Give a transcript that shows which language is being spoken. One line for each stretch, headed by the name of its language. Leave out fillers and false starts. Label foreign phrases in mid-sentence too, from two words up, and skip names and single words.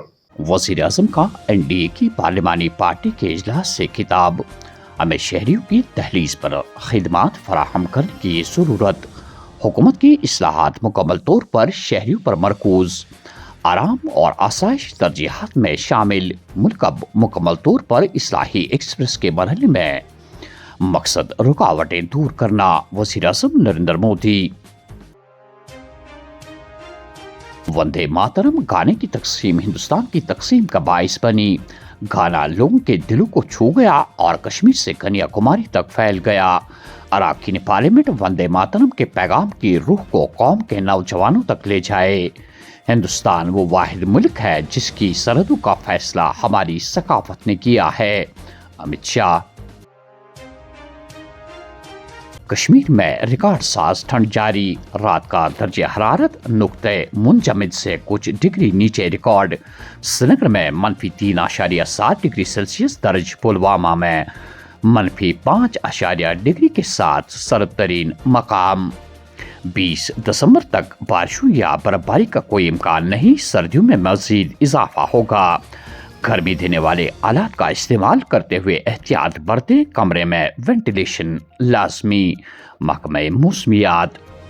Urdu: وزیر اعظم کا این ڈی اے کی پارلیمانی پارٹی کے اجلاس سے خطاب، ہمیں شہریوں کی دہلیز پر خدمات فراہم کرنے کی ضرورت، حکومت کی اصلاحات مکمل طور پر شہریوں پر مرکوز، آرام اور آسائش ترجیحات میں شامل، ملک اب مکمل طور پر اصلاحی ایکسپریس کے مرحلے میں، مقصد رکاوٹیں دور کرنا، وزیر اعظم نریندر مودی۔ وندے ماترم گانے کی تقسیم ہندوستان کی تقسیم کا باعث بنی، گانا لوگوں کے دلوں کو چھو گیا اور کشمیر سے کنیا کماری تک پھیل گیا۔ اراکین پارلیمنٹ وندے ماترم کے پیغام کی روح کو قوم کے نوجوانوں تک لے جائے۔ ہندوستان وہ واحد ملک ہے جس کی سرحدوں کا فیصلہ ہماری ثقافت نے کیا ہے، امت شاہ۔ کشمیر میں ریکارڈ ساز ٹھنڈ جاری، رات کا درجہ حرارت نقطہ منجمد سے کچھ ڈگری نیچے ریکارڈ، سرینگر میں -3.7 ڈگری سیلسیس درج، پلوامہ میں -5 ڈگری کے ساتھ سرد ترین مقام۔ 20 دسمبر تک بارشوں یا برفباری کا کوئی امکان نہیں، سردیوں میں مزید اضافہ ہوگا، گرمی دینے والے آلات کا استعمال کرتے ہوئے احتیاط برتیں، کمرے میں وینٹیلیشن لازمی، محکمہ موسمیات۔